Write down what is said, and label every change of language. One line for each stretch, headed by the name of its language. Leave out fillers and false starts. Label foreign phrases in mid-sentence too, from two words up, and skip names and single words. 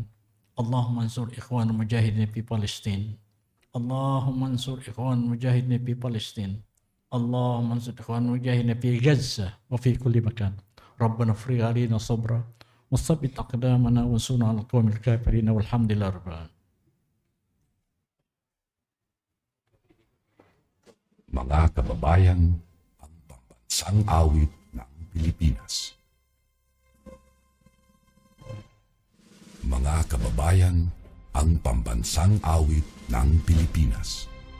Arabic: اللهم انصر إخوان المجاهدين في فلسطين. اللهم انصر إخوان المجاهدين في فلسطين. اللهم انصر إخوان المجاهدين في غزة وفي كل مكان. ربنا افرغ علينا صبرا وثبت أقدامنا وانصرنا على القوم الكافرين والحمد لله رب العالمين.
Filipino: Mga kababayan, ang pambansang awit ng Pilipinas. Mga kababayan, ang pambansang awit ng Pilipinas.